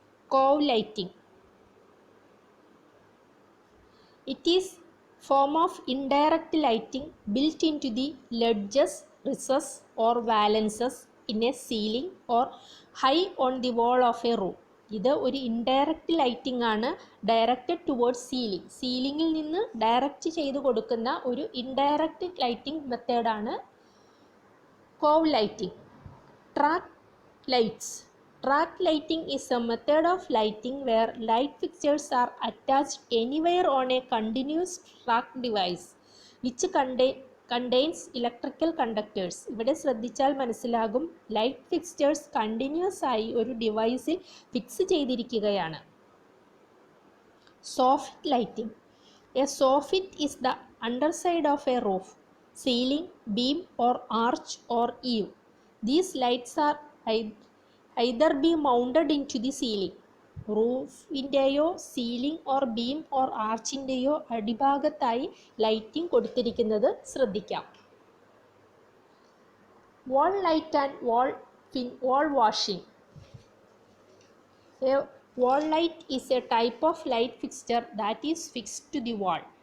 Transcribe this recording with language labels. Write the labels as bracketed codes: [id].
[en] Cove lighting, it is form of indirect lighting built in to the ledges, recess or valances in a ceiling or high on the wall of a room. [ml] ഇത് ഒരു indirect lighting ആണ്, [en] Directed towards ceiling. [ml] സീലിംഗിൽ നിന്ന് direct ചെയ്ത് കൊടുക്കുന്ന ഒരു indirect lighting മെത്തേഡാണ് cove lighting. [en] Track lights. Track lighting is a method of lighting where light fixtures are attached anywhere on a continuous track device which contains electrical conductors. [ml] ഇവിടെ ശ്രദ്ധിച്ചാൽ മനസ്സിലാകും, light fixtures continuous ആയി ഒരു ഡിവൈസിൽ fix ചെയ്തിരിക്കുകയാണ്. [en] Soffit lighting. A soffit is the underside of a roof, ceiling, beam or arch or eave. These lights are either be mounted into the ceiling. [ml] റൂഫിൻ്റെയോ ceiling or beam or ആർച്ചിൻ്റെയോ അടിഭാഗത്തായി lighting കൊടുത്തിരിക്കുന്നത് ശ്രദ്ധിക്കാം. [en] Wall light and wall washing. A wall light is a type of light fixture that is fixed to the wall.